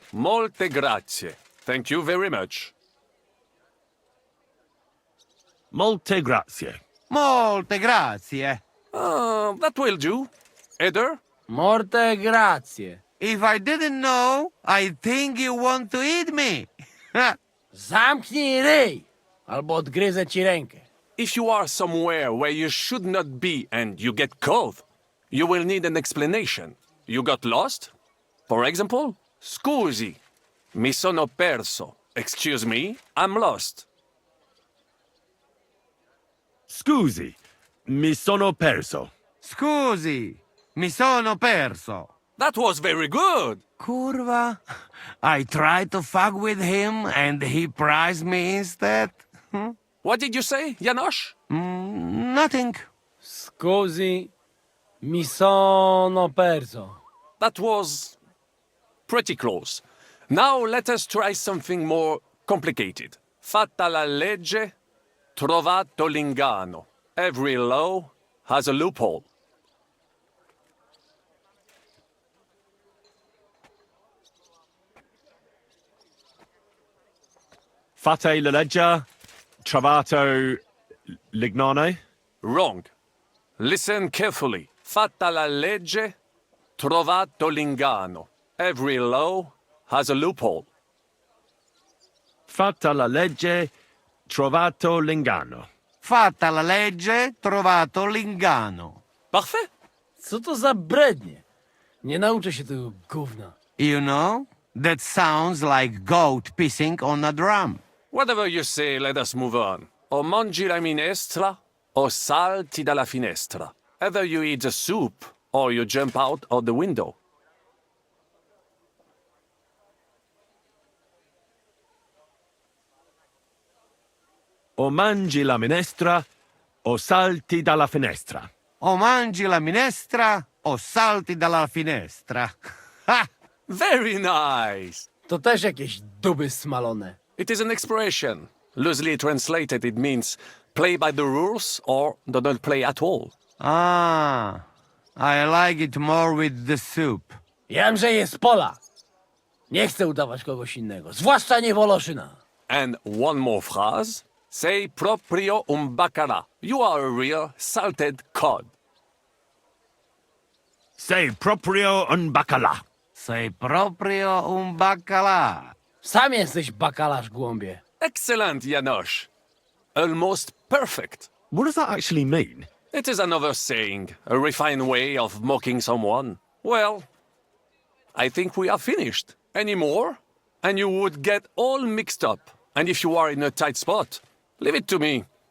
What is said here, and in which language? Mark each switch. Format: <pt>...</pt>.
<it>Molte grazie.</it> <en>Thank you very much.</en> <it>Molte grazie. Molte grazie.</it> <en>That will do. Eder?</en> <it>Morte grazie.</it> <en>If I didn't know, I'd think you want to eat me.</en> <pl>Zamknij ryj, albo odgryzę ci rękę.</pl> <en>If you are somewhere where you should not be and you get caught, you will need an explanation. You got lost? For example,</en> <it>scusi, mi sono perso.</it> <en>Excuse me, I'm lost.</en> <it>Scusi, mi sono perso. Scusi, mi sono perso.</it> <en>That was very good.</en> <it>Curva.</it> <en>I tried to fuck with him and he prized me instead. What did you say, Janosch? Nothing.</en> <it>Scusi, mi sono perso.</it> <en>That was pretty close. Now let us try something more complicated.</en> <it>Fatta la legge, trovato l'inganno.</it> <en>Every law has a loophole.</en> <it>Fate la legge, trovato l'ignano?</it> <en>Wrong. Listen carefully.</en> <it>Fatta la legge, trovato l'inganno.</it> <en>Every law has a loophole.</en> <it>Fatta la legge, trovato l'ingano. Fatta la legge, trovato l'ingano.</it> <fr>Parfait.</fr> <pl>Co to za brednie? Nie nauczę się tego gówna.</pl> <en>You know, that sounds like goat pissing on a drum. Whatever you say, let us move on.</en> <it>O mangi la minestra, o salti dalla finestra.</it> <en>Either you eat the soup, or you jump out of the window.</en> <it>O mangi la minestra, o salti dalla finestra. O mangi la minestra, o salti dalla finestra. Ha!</it> <en>Very nice.</en> <pl>To też jakieś duby smalone.</pl> <en>It is an expression. Loosely translated, it means play by the rules or do not play at all. Ah, I like it more with the soup.</en> <pl>Jamże jest Polak. Nie chcę udawać kogoś innego, zwłaszcza nie Woloszyna.</pl> <en>And one more phrase. Say</en> <it>proprio un bacala.</it> <en>You are a real salted cod.</en> <it>Say proprio un bacala. Say proprio un bacala.</it> <pl>Sam jesteś bakalarz, głąbie.</pl> <en>Excellent, Janosch. Almost perfect. What does that actually mean? It is another saying, a refined way of mocking someone. Well, I think we are finished. Any more? And you would get all mixed up. And if you are in a tight spot, leave it to me.</en>